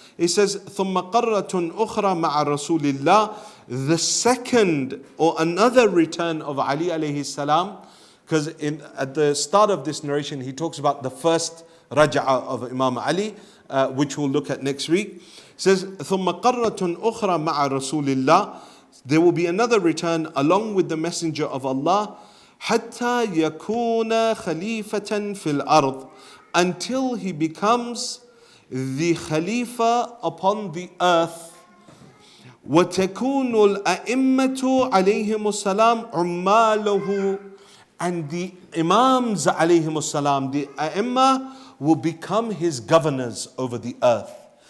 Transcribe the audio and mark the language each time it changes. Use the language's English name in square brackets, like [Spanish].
[English] He says, [Arabic] ثُمَّ قَرَّةٌ أُخْرَى مَعَ رَسُولِ اللَّهِ, [English] the second or another return of Ali alayhi salam, because at the start of this narration he talks about the first raj'ah of Imam Ali, which we'll look at next week. It says, [Arabic] ثُمَّ قَرَّةٌ أُخْرَى مَعَ رَسُولِ اللَّهِ. [English] There will be another return along with the Messenger of Allah, [Arabic] حَتَّى يَكُونَ خَلِيفَةً فِي الْأَرْضِ, [English] until he becomes the Khalifa upon the earth. [Arabic] وَتَكُونُ الْأَئِمَّةُ عَلَيْهِمُ السَّلَامُ عُمَّالُهُ, [English] and the Imams alayhim salam, the A'imma, will become his governors over the earth.